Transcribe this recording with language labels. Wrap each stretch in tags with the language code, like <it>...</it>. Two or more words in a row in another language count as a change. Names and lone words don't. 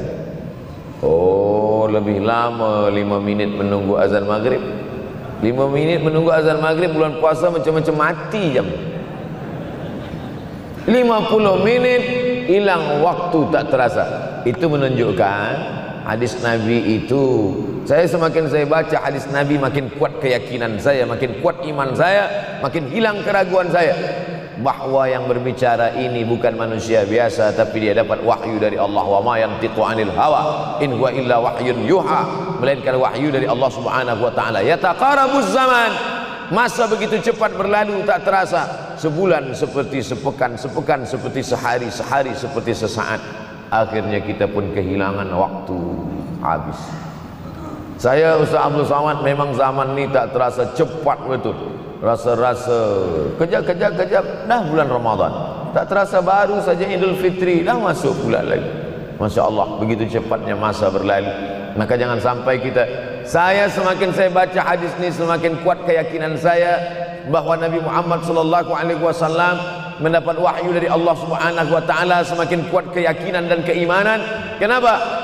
<ms>Oh, lebih lama 5 minit menunggu azan maghrib. 5 minit menunggu azan maghrib bulan puasa macam-macam mati jam. 50 minit hilang waktu tak terasa. Itu menunjukkan hadis Nabi itu, semakin saya baca hadis Nabi, makin kuat keyakinan saya, makin kuat iman saya, makin hilang keraguan saya.</ms> <id>bahwa yang berbicara ini bukan manusia biasa, tapi dia dapat wahyu dari Allah.</id> <ar>وما ينطق عن الهوى إن هو إلا وحي يوحى,</ar> <id>melainkan wahyu dari Allah</id> <ar>سبحانه وتعالى. يتقارب الزمان,</ar> <ms>masa begitu cepat berlalu tak terasa. Sebulan seperti sepekan, sepekan seperti sehari, sehari seperti sesaat. Akhirnya kita pun kehilangan waktu, habis. Saya Ustaz Abdul Somad, memang zaman ini tak terasa, cepat betul. Rasa-rasa kejap-kejap dah bulan Ramadan, tak terasa baru saja Idul Fitri dah masuk bulan lagi.</ms> <ar>ما شاء الله,</ar> <ms>begitu cepatnya masa berlalu.</ms> <id>Maka jangan sampai saya semakin saya baca hadis ini, semakin kuat keyakinan saya bahwa Nabi Muhammad SAW mendapat wahyu dari Allah</id> <ar>سبحانه وتعالى.</ar> <id>Semakin kuat keyakinan dan keimanan. Kenapa?</id>